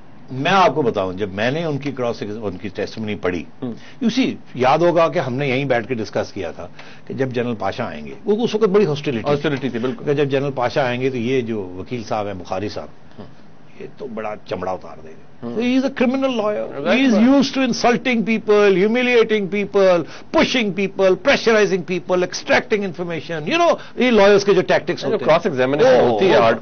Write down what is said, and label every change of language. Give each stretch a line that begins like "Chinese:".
Urdu: میں آپ کو بتاؤں جب میں نے ان کی ٹیسٹیمنی پڑھی اسی یاد ہوگا کہ ہم نے یہیں بیٹھ کے ڈسکس کیا تھا کہ جب جنرل پاشا آئیں گے, وہ اس وقت بڑی ہاسٹیلٹی تھی بالکل, جب جنرل پاشا آئیں گے تو یہ جو وکیل صاحب ہیں بخاری صاحب یہ تو بڑا چمڑا اتار دے گا.
English: He is a criminal lawyer. He is used to insulting people, humiliating people, pushing people, pressurizing people, extracting information. You know,
Urdu: یہ lawyers کے جو tactics ہوتے ہیں. Cross examination ہوتی ہے